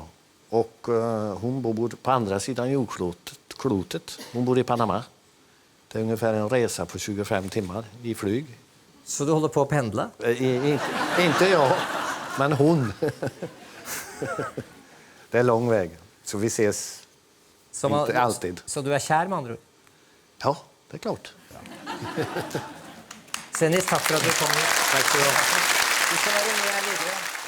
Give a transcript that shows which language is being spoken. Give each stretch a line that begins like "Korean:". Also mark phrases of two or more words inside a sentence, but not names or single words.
Swedish: Och hon bor på andra sidan jordklotet. Hon bor i Panama. Det är ungefär en resa på 25 timmar i flyg.
Norwegian: Så du holder på å pendle?
Swedish: Inte jag, men hon. Det är lång väg, så vi ses inte alltid.
Norwegian: Så du er kjær med andre ord?
Swedish: Ja, det är klart.
Norwegian: Sennis, takk for at du kom hit.
Swedish: Tack så mycket.
Norwegian: Du skal være med videre.